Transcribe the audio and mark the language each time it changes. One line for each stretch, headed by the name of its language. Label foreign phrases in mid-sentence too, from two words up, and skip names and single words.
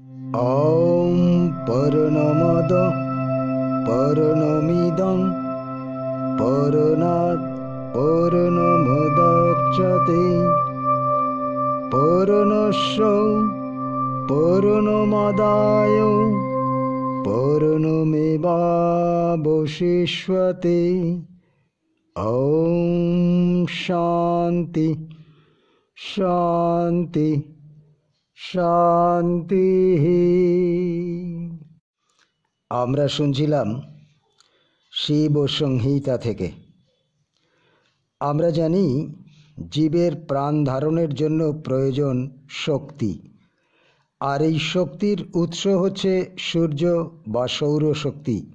Sanskrit: ॐ पूर्णमद पूर्णमिदं पूर्णात् पूर्णमुदच्यते पूर्णस्य पूर्णमादाय पूर्णमेवावशिष्यते। ॐ शान्ति शान्ति শান্তি।
Bangla: আমরা শুনছিলাম শিব সংহিতা থেকে। আমরা জানি জীবের প্রাণ ধারণের জন্য প্রয়োজন শক্তি, আর এই শক্তির উৎস হচ্ছে সূর্য বা সৌরশক্তি।